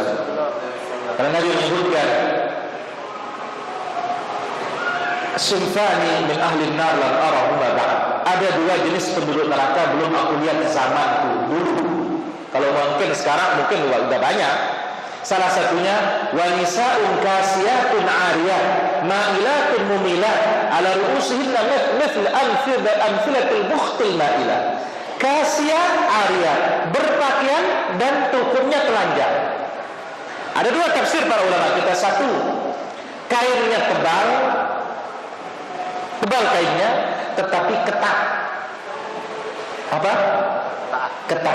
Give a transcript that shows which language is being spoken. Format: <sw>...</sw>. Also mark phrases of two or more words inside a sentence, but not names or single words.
<id>Karena Nabi menyebutkan,</id> <ar>"صنفان من أهل النار لم أرهما بعد."</ar> <id>ada 2 jenis penduduk neraka belum aku lihat zamanku dulu. Kalau mungkin sekarang mungkin udah banyak. Salah satunya</id> <ar>ونساء كاسيات عاريات مائلات مميلات على رؤوسهن مثل أسنمة البخت المائلة. كاسيات عاريات,</ar> <id>berpakaian dan tukurnya telanjang. Ada 2 tafsir para ulama kita. Satu, kainnya tebal kainnya, tetapi ketat. Apa? Ketat.</id>